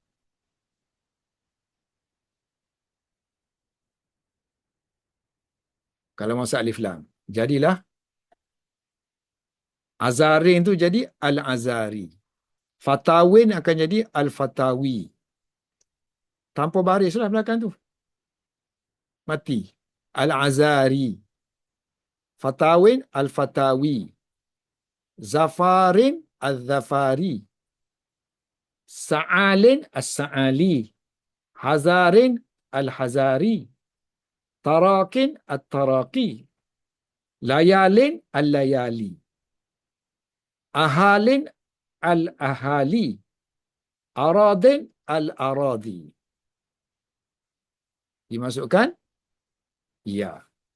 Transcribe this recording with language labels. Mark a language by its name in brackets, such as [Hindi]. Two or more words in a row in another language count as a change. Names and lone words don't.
[Malay] Kalau masuk alif lam. Jadilah Azarin tu jadi Al-Azari. Fatawin akan jadi Al-Fatawi. Tanpa baris lah belakang tu. Mati. Al-Azari. [Arabic] فتاوٍ الفتاوي. ظفارٍ الظفاري. سعالٍ السعالي. حذارٍ الحذاري. تراقٍ التراقي. ليالٍ الليالي. أهالٍ الأهالي. أراضٍ الأراضي. [Malay] Dimasukkan? Ya.